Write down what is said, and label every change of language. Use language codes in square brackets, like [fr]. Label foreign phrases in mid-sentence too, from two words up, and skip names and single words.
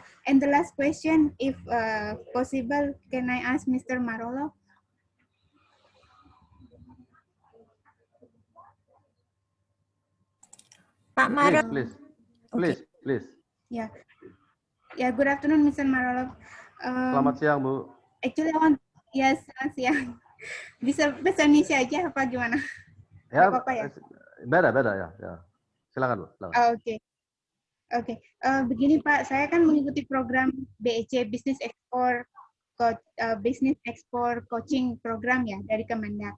[en] And the last question, if possible, can I ask Mr. Marolo? [id] Pak Marolo. [en] Please, Okay. please. Yeah. Yeah, good afternoon, Mr. Marolo. [id] Selamat siang, Bu. [en] Actually, I want, yes, [id] selamat siang. Bisa bahasa Indonesia aja apa gimana? Ya, Gak apa-apa ya? beda ya. Silakan, Bu. Oke. Oke. Begini Pak, saya kan mengikuti program BEC [en] Business Export Coaching Program [id] ya dari Kemendak.